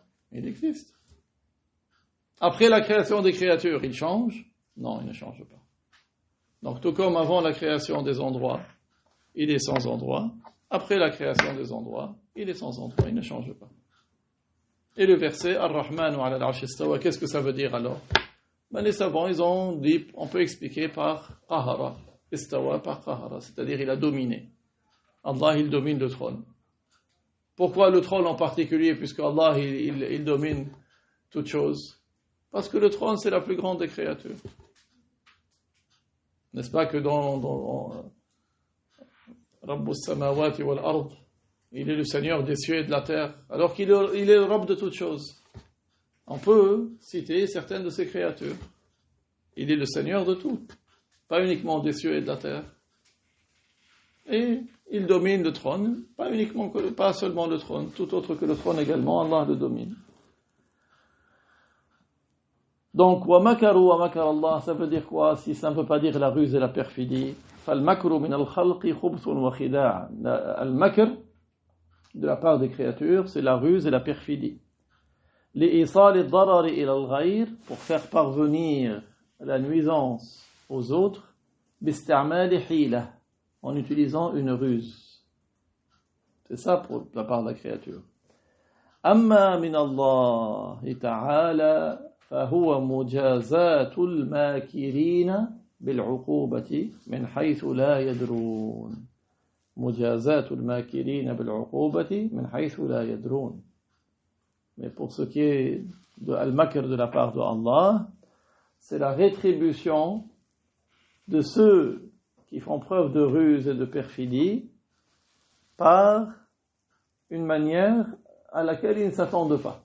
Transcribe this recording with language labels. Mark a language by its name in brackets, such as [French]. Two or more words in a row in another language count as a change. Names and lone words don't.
[French] Il existe. Après la création des créatures, il change? Non, il ne change pas. Donc tout comme avant la création des endroits, il est sans endroit. Après la création des endroits, il est sans endroit, il ne change pas. Et le verset [Arabic] الرحمن على العرش استوى, [French] qu'est-ce que ça veut dire alors? Les savants, ils ont dit, on peut expliquer par [Arabic] قهر استوى [French] par Qahara, c'est-à-dire il a dominé. Allah, il domine le trône. Pourquoi le trône en particulier, puisque Allah, il domine toute chose? Parce que le trône, c'est la plus grande des créatures. N'est-ce pas que dans [Arabic] رب السماوات والأرض, [French] il est le Seigneur des cieux et de la terre, alors qu'il est le Rabb de toutes choses. On peut citer certaines de ses créatures. Il est le Seigneur de tout, pas uniquement des cieux et de la terre. Et il domine le trône, pas seulement le trône, tout autre que le trône également, Allah le domine. Donc, [Arabic] ومكروا ومكر الله, [French] ça veut dire quoi? Si ça ne veut pas dire la ruse et la perfidie. [Arabic] فالمكر من الخلق خبث وخداع'. [French] Al-makr, de la part des créatures, c'est la ruse et la perfidie. [Arabic] لإيصال الضرر إلى الغير, [French] pour faire parvenir la nuisance aux autres, [Arabic] باستعمال حيلة, [French] en utilisant une ruse. C'est ça pour la part de la créature. [Arabic] أما من الله تعالى فهو مجازاة الماكرين بالعقوبة من حيث لا يدرون. مجازاة الماكرين بالعقوبة من حيث لا يدرون. [French] Mais pour ce qui est de al-makr de la part de Allah, c'est la rétribution de ceux qui font preuve de ruse et de perfidie par une manière à laquelle ils ne s'attendent pas.